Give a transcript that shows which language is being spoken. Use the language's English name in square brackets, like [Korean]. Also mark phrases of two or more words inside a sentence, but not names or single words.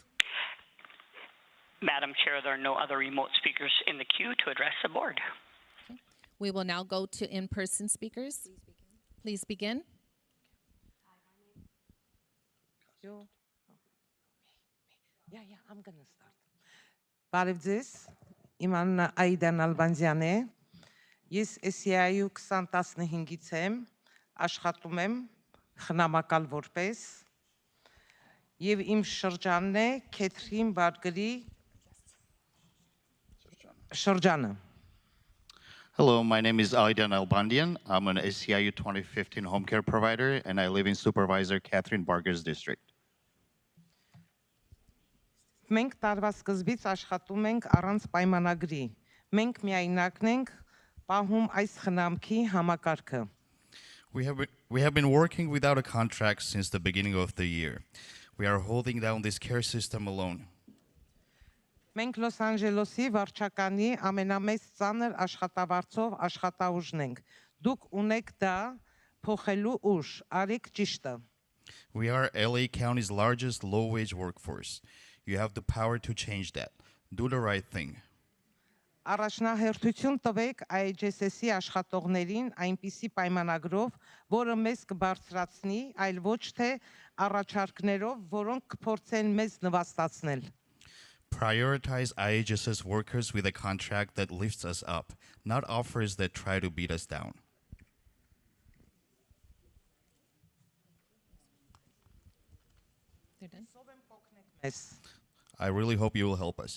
[English] Madam Chair, there are no other remote speakers in the queue to address the board. We will now go to in-person speakers. Please begin. I'm gonna start. [Armenian] Բարև ձեզ, իմ անունը Այդան Ալբանդյանն է, ես SCI-ու 2015-ից եմ, աշխատում եմ խնամակալ որպես, և իմ շրջանն է Քեթրին Բարգրի շրջանը։ [English] Hello, my name is Aidan Albandian. I'm an SCIU 2015 home care provider, and I live in Supervisor Catherine Barger's district. [Armenian] Մենք տարվա սկզբից աշխատում ենք առանց պայմանագրի։ Մենք միայնակն ենք պահում այս խնամքի համակարգը։ [English] We have been working without a contract since the beginning of the year. We are holding down this care system alone. [Armenian] Մենք Լոս Անջելեսի վարչականի ամենամեծ ծանր աշխատավարձով աշխատաուժն ենք։ Դուք ունեք դա փոխելու ուժ, արիք ճիշտը։ [English] We are LA County's largest low-wage workforce. You have the power to change that. Do the right thing. [Armenian] Առաջնահերթություն տվեք IHSS-ի աշխատողներին այնպիսի պայմանագրով, որը մեզ կբարձրացնի, այլ ոչ թե առաջարկներով, որոնք կփորձեն մեզ նվաստացնել։ [English] Prioritize IHSS workers with a contract that lifts us up, not offers that try to beat us down. They're done. Yes. I really hope you will help us.